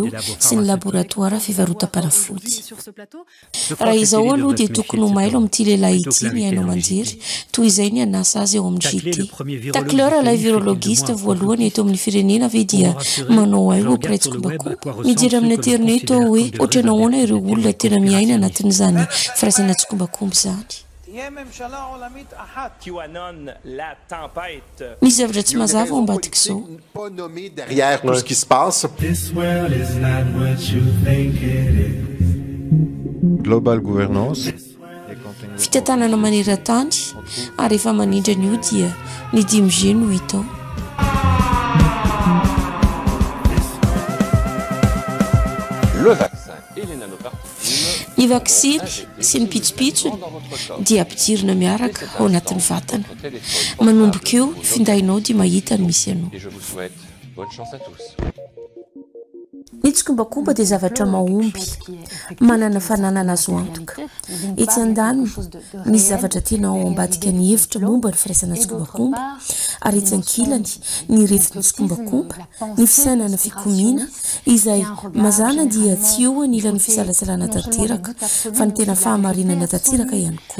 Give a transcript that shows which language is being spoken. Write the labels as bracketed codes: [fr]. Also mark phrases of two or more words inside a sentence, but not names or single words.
[mg] sy ny laboratoara fivarotam-panafody raha izao aloha dia tokony ho mailo amin'ity lehilahy ity ny hainao manjery toy izay ny anasa azy eo amin'ny JT Tacleur ilay virologiste voalohany eto amin'ny firenena ve dia manao ay ho piraitsokombakomba mijery amin'ny internet ao hoe ohatranao ahoana ireo olona tena miaina anatin'izany farazana tsokombakomba izany misy zavatra tsy mazava ao ambadika izao [fr] derrière tout ce qui se passe. [en] Global Governance. [mg] Fitantanana maneran-tany ary efa manindra ny io dia ny 5G no hita. [fr] Le vaccin et les nanoparticules. [mg] Ny vaksiny sy ny pitsopitsony dia ampidirina miaraka ao anatin'ny vatana. Manomboka eo findainao dia mahita ny misy anao. [fr] Et je vous souhaite bonne chance à tous. [mg] Ny tsokombakomba dia zavatra mahomby, manana fananana azo antoka. Etsy andaniny misy zavatra tena ao ambadika ny hevitra momba ny firaisana tsokombakomba, ary etsy ankilany ny retin'ny tsokombakomba, ny fisainana fikomiana izay mazana dia tsy eo anilan'ny fisalasalana tanteraka fa ny tena fahamarinana tanteraka ihany koa.